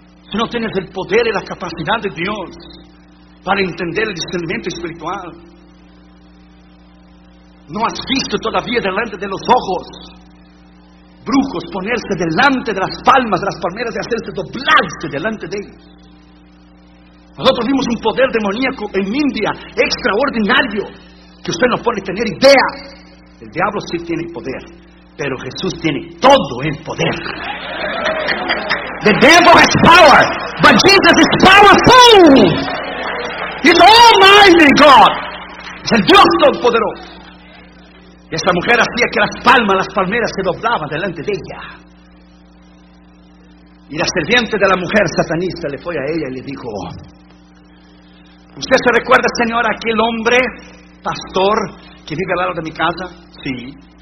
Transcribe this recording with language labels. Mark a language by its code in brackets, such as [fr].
[es] Si no tienes el poder y la capacidad de Dios para entender el discernimiento espiritual, no has visto todavía delante de los ojos brujos ponerse delante de las palmas, de las palmeras, y hacerse doblarse delante de ellos. Nosotros vimos un poder demoníaco en India extraordinario que usted no puede tener idea. El diablo sí tiene poder, pero Jesús tiene todo el poder. [en] The devil has power, but Jesus is powerful. He's almighty God. [es] Es el Dios todopoderoso. Y esta mujer hacía que las palmas, las palmeras se doblaban delante de ella. Y la sirviente de la mujer satanista le fue a ella y le dijo: ¿usted se recuerda, señora, aquel hombre, pastor, que vive al lado de mi casa? Sí.